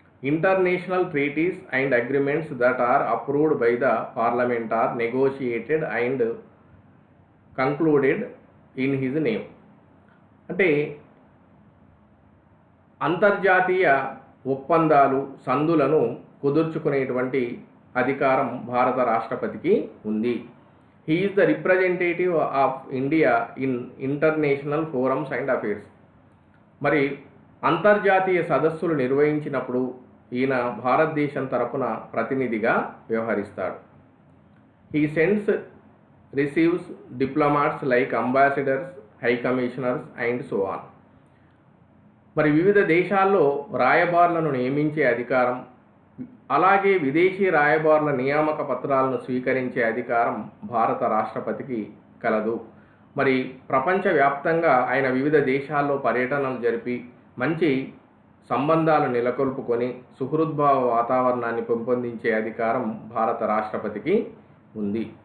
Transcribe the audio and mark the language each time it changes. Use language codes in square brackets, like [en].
[en] International treaties and agreements that are approved by the parliament or negotiated and concluded in his name. [te] అంటే అంతర్జాతీయ ఒప్పందాలు, సంధులను కుదుర్చుకునేటువంటి అధికారం భారత రాష్ట్రపతికి ఉంది. [en] He is the representative of India in international forums and affairs. [te] మరి అంతర్జాతీయ సదస్సులు నిర్వహించినప్పుడు ఈయన భారతదేశం తరపున ప్రతినిధిగా వ్యవహరిస్తాడు. [en] He sends, receives diplomats like ambassadors, high commissioners and so on. [te] మరి వివిధ దేశాల్లో రాయబారులను నియమించే అధికారం, అలాగే విదేశీ రాయబారుల నియామక పత్రాలను స్వీకరించే అధికారం భారత రాష్ట్రపతికి కలదు. మరి ప్రపంచవ్యాప్తంగా ఆయన వివిధ దేశాల్లో పర్యటనలు జరిపి మంచి సంబంధాలు నెలకొల్పుకొని సుహృద్భావ వాతావరణాన్ని పెంపొందించే అధికారం భారత రాష్ట్రపతికి ఉంది.